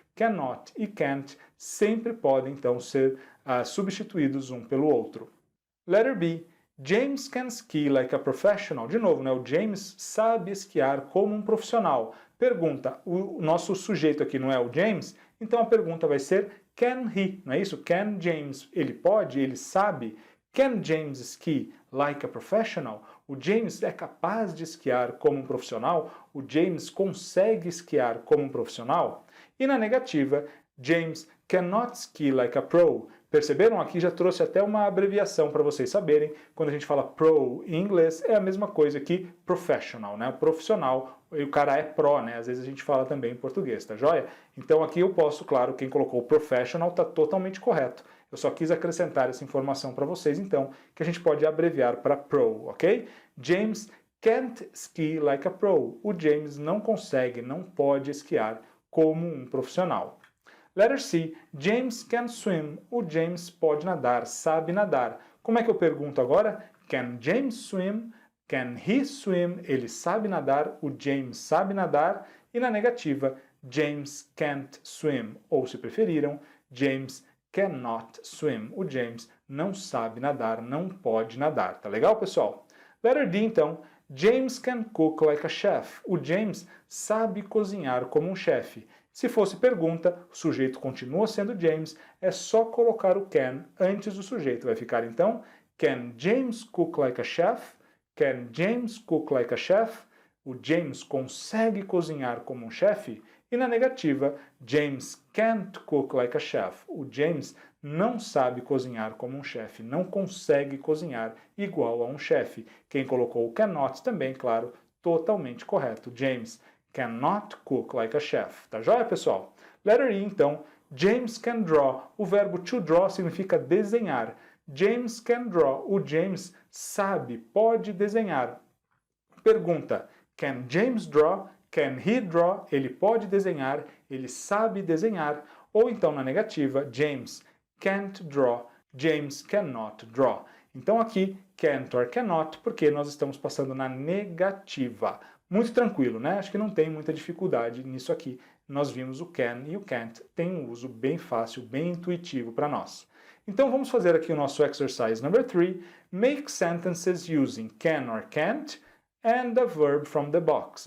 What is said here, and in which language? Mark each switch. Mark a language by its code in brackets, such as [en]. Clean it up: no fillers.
[pt] Cannot e can't sempre podem, então, ser substituídos um pelo outro. Letter B. [en] James can ski like a professional. [pt] De novo, né? O James sabe esquiar como um profissional. Pergunta, o nosso sujeito aqui não é o James? Então a pergunta vai ser can he, não é isso? Can James, ele pode, ele sabe? [en] Can James ski like a professional? [pt] O James é capaz de esquiar como um profissional? O James consegue esquiar como um profissional? E na negativa, [en] James cannot ski like a pro. Perceberam? [pt] Aqui já trouxe até uma abreviação para vocês saberem. Quando a gente fala pro em inglês, é a mesma coisa que professional, né? Profissional, e o cara é pro, né? Às vezes a gente fala também em português, tá joia? Então aqui eu posso, claro, quem colocou professional está totalmente correto. Eu só quis acrescentar essa informação para vocês, então, que a gente pode abreviar para pro, ok? [en] James can't ski like a pro. [pt] O James não consegue, não pode esquiar como um profissional. Letter C, [en] James can swim. [pt] O James pode nadar, sabe nadar. Como é que eu pergunto agora? [en] Can James swim? Can he swim? [pt] Ele sabe nadar, o James sabe nadar. E na negativa, [en] James can't swim. Ou, se preferiram, James cannot swim. [pt] O James não sabe nadar, não pode nadar. Tá legal, pessoal? Letter D, então. [en] James can cook like a chef. [pt] O James sabe cozinhar como um chefe. Se fosse pergunta, o sujeito continua sendo James, é só colocar o can antes do sujeito. Vai ficar então, [en] can James cook like a chef? Can James cook like a chef? [pt] O James consegue cozinhar como um chefe? E na negativa, [en] James can't cook like a chef. [pt] O James não sabe cozinhar como um chefe, não consegue cozinhar igual a um chefe. Quem colocou o cannot também, claro, totalmente correto. [en] James cannot cook like a chef. [pt] Tá joia, pessoal? Letter E, então. [en] James can draw. [pt] O verbo to draw significa desenhar. James can draw. O James sabe, pode desenhar. Pergunta, [en] can James draw? can he draw? [pt] Ele pode desenhar, ele sabe desenhar. Ou então na negativa, [en] James can't draw, James cannot draw. [pt] Então aqui, can't or cannot, porque nós estamos passando na negativa. Muito tranquilo, né? Acho que não tem muita dificuldade nisso aqui. Nós vimos o can e o can't tem um uso bem fácil, bem intuitivo para nós. Então vamos fazer aqui o nosso [en] exercise number 3. Make sentences using can or can't and a verb from the box.